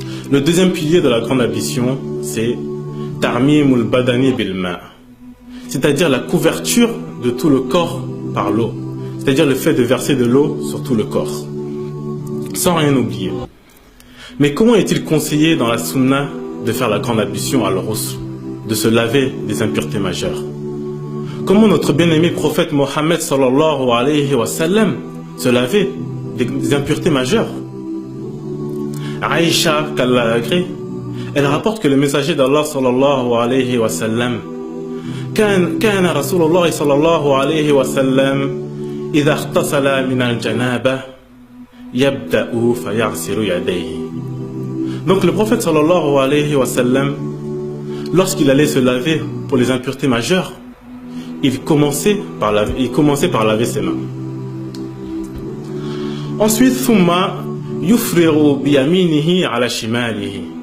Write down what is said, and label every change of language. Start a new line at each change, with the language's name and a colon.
French: Le deuxième pilier de la grande ablution, c'est
Arabic: Tarmimul badani bil ma',
French: c'est-à-dire la couverture de tout le corps par l'eau, c'est-à-dire le fait de verser de l'eau sur tout le corps, sans rien oublier. Mais comment est-il conseillé dans la sunna de faire la grande ablution à Al-Ghusl, de se laver des impuretés majeures? Comment notre bien-aimé prophète Mohammed sallallahu alayhi wa sallam se lavait des impuretés majeures? Aïcha, qu'Allah agrée, elle rapporte que le messager d'Allah sallallahu alayhi wa sallam
Arabic: كان رسول الله صلى الله عليه وسلم إذا اغتسل من الجنابة يبدأ فيغسل يديه.
French: Donc le prophète sallallahu alayhi wa sallam, lorsqu'il allait se laver pour les impuretés majeures, il commençait par laver ses mains. Ensuite,
Arabic: ثم يفرغ بيمينه على شماله.